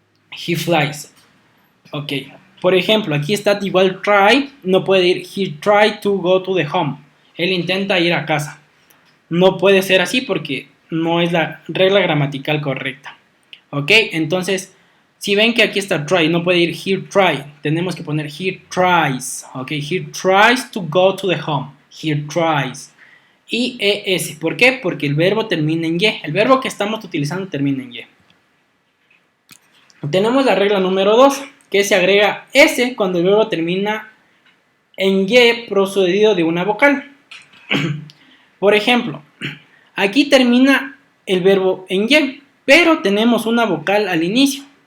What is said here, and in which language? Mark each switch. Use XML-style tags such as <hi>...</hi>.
<en>He flies, ok.</en> <es>Por ejemplo, aquí está igual</es> <en>try,</en> <es>no puede ir</es> <en>he tried to go to the home.</en> <es>Él intenta ir a casa. No puede ser así porque no es la regla gramatical correcta. ¿Ok? Entonces, si ven que aquí está try, no puede ir</es> <en>he try.</en> <es>Tenemos que poner</es> <en>he tries.</en> <es>¿Ok?</es> <en>He tries to go to the home. He tries. IES.</en> <es>¿Por qué? Porque el verbo termina en Y. El verbo que estamos utilizando termina en Y. Tenemos la regla número 2, que se agrega S cuando el verbo termina en Y procedido de una vocal. Por ejemplo, aquí termina el verbo en Y, pero tenemos una vocal al inicio.</es>